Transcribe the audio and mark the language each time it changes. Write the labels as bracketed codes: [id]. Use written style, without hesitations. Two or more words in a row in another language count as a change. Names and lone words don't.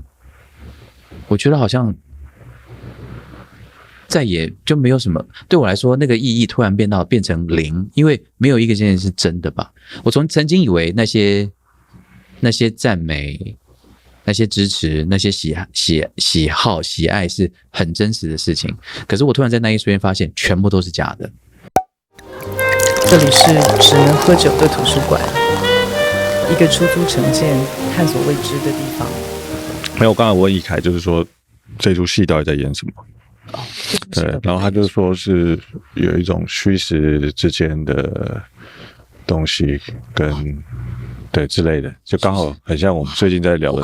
[zh] 我覺得好像再也就沒有什麼，對我來說那個意義突然變成零，因為沒有一個件事是真的吧。我曾經以為那些讚美、那些支持、那些喜好、喜愛是很真實的事情，可是我突然在那一瞬間發現，全部都是假的。這裡是只能喝酒的圖書館，一個出租成見、探索未知的地方。沒有，我剛才問易凱，就是說這出戲到底在演什麼？哦，對，然後他就說是有一種虛實之間的東西跟對之類的，就剛好很像我們最近在聊的。